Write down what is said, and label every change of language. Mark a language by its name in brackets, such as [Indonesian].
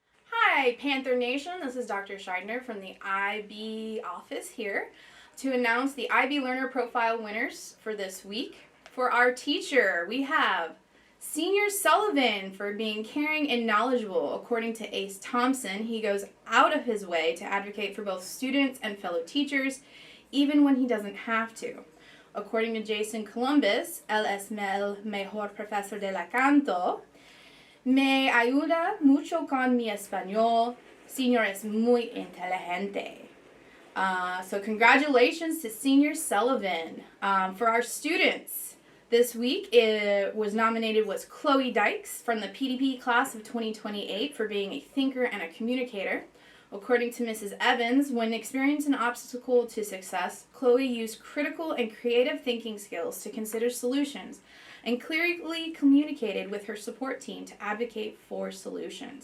[English] Hi, Panther Nation. This is Dr. Scheidner from the IB office here to announce the IB Learner Profile winners for this week. For our teacher, we have Senior Sullivan for being caring and knowledgeable. According to Ace Thompson, he goes out of his way to advocate for both students and fellow teachers, even when he doesn't have to. According to [Spanish] Jason Columbus, él es el mejor profesor de la canto. Me ayuda mucho con mi español. Senior es muy inteligente. [English] So congratulations to Senior Sullivan. For our students, this week it was nominated was Chloe Dykes from the PDP class of 2028 for being a thinker and a communicator. According to Mrs. Evans, when experiencing an obstacle to success, Chloe used critical and creative thinking skills to consider solutions and clearly communicated with her support team to advocate for solutions.